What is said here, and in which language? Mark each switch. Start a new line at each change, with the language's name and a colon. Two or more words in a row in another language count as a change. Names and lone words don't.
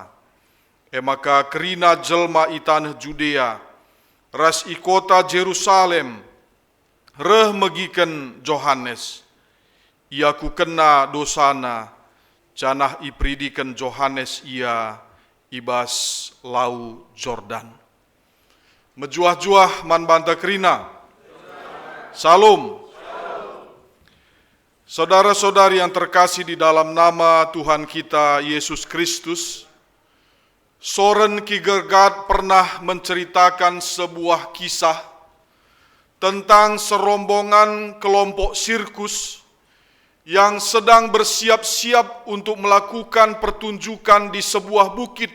Batak Karo: Maka kerina jelma i tanah Judea ras i kota Jerusalem reh megiken Johannes, ia ku kena dosana, janah ipridiken Johannes ia ibas lau Jordan. Mejuah-juah man banta kerina.
Indonesian: Salam. Saudara-saudari yang terkasih di dalam nama Tuhan kita Yesus Kristus, Soren Kierkegaard pernah menceritakan sebuah kisah tentang serombongan kelompok sirkus yang sedang bersiap-siap untuk melakukan pertunjukan di sebuah bukit.